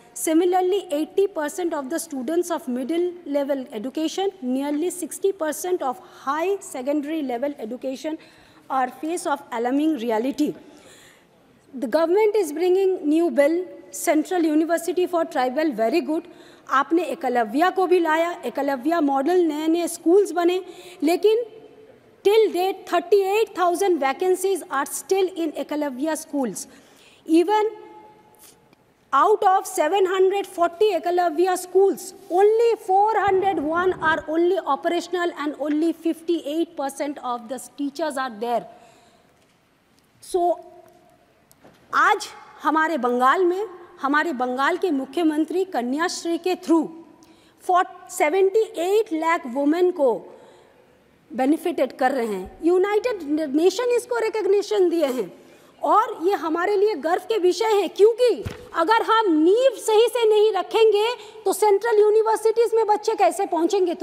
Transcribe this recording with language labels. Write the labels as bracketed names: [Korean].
[English] Similarly, 80% of the students of middle level education, nearly 60% of high secondary level education are face of alarming reality. The government is bringing new bill, Central University for Tribal, very good. [Hindi] आपने एकलव्या को भी लाया, Eklavya model नए नए schools बने, लेकिन [English] till date 38,000 vacancies are still in Ekalavya schools. Even out of 740 Ekalavya schools, only 401 are only operational and only 58% of the teachers are there. [Hindi] So, आज हमारे बंगाल में, हमारे बंगाल के मुख्यमंत्री कन्याश्री के थ्रू 78 लाख वुमेन को बेनिफिटेड कर रहे हैं. यूनाइटेड नेशन इसको रिकग्निशन दिए हैं और ये हमारे लिए गर्व के विषय है, क्योंकि अगर हम नींव सही से नहीं रखेंगे तो सेंट्रल यूनिवर्सिटीज़ में बच्चे कैसे पहुंचेंगे.